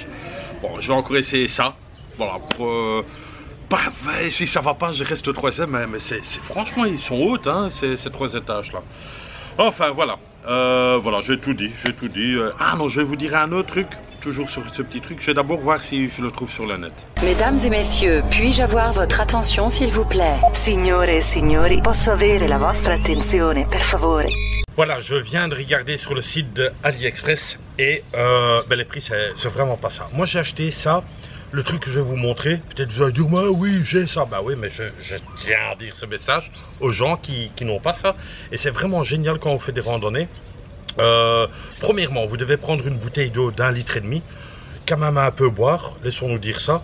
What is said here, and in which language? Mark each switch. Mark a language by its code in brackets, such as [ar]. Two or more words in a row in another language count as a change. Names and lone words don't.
[fr] Bon, je vais encore essayer ça. Voilà, si ça va pas, je reste au troisième. Mais franchement, ils sont hautes, hein, ces 3 étages-là. Enfin, voilà. Voilà, j'ai tout dit. Ah non, je vais vous dire un autre truc. Toujours sur ce petit truc. Je vais d'abord voir si je le trouve sur le net. Mesdames et messieurs, puis-je avoir votre attention, s'il vous plaît? [it] Signore e signori, posso avere la vostra attenzione, per favore? [fr] Voilà, je viens de regarder sur le site de AliExpress et ben les prix, c'est vraiment pas ça. Moi, j'ai acheté ça, le truc que je vais vous montrer. Peut-être vous allez dire, bah, oui, j'ai ça. Bah oui, mais je tiens à dire ce message aux gens qui n'ont pas ça. Et c'est vraiment génial quand on fait des randonnées. Premièrement, vous devez prendre une bouteille d'eau d'1,5 litre, quand même un peu boire, laissons-nous dire ça.